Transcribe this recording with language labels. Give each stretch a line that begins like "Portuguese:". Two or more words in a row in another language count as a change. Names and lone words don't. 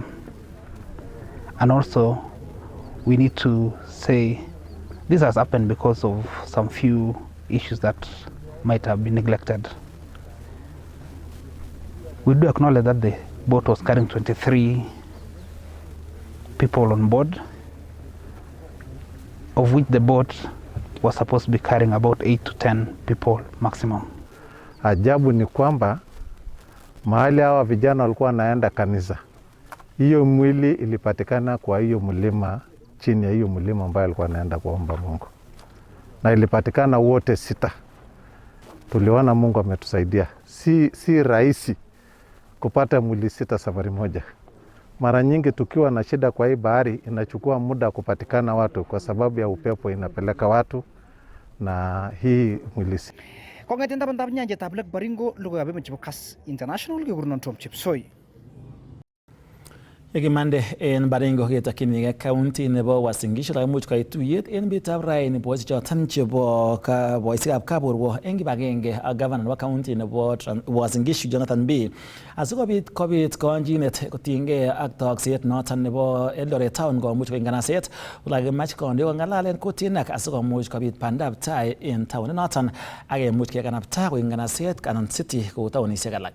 English: And also, we need to say this has happened because of some few issues that might have been neglected. We do acknowledge that the boat was carrying 23 people on board, of which the boat was supposed to be carrying about 8 to 10 people maximum.
Swahili: Ajabu ni kwamba mahali hawa vijana walikuwa wanaenda kanisa, hiyo mwili ilipatikana kwa hiyo mlima, chini ya hiyo mlima ambayo alikuwa anaenda kuomba Mungu, na ilipatikana wote 6. Tuliona Mungu ametusaidia. Si rahisi kupata mwili 6 safari moja. Mara nyingi tukiwa na shida kwa hii bahari inachukua muda kupatikana watu kwa sababu ya upepo inapeleka watu na hii mwilisi.
Kalenjin: Kongeten taban nyanjetab Lake Baringo logoiwekab emet chebo Kass International kekurenon Tom Chepsoi. Yekimande en Baringo ketokyinige county nebo Uasin Gishu kakimuch koit tuyet en betutab raini boisiek choton chebo boisiekab kaborwo en kibagenge ak governor nebo county nebo Uasin Gishu Jonathan B asikobit kobit konjinet kotinygei ak tokset noton nebo Eldoret Town komuch koik nganaset olekakimach konde kong'alalen kutinak asikomuch kobit bandab tai en town noton akemuch kekanapta koik nganaset anan city kou taonisiek alak.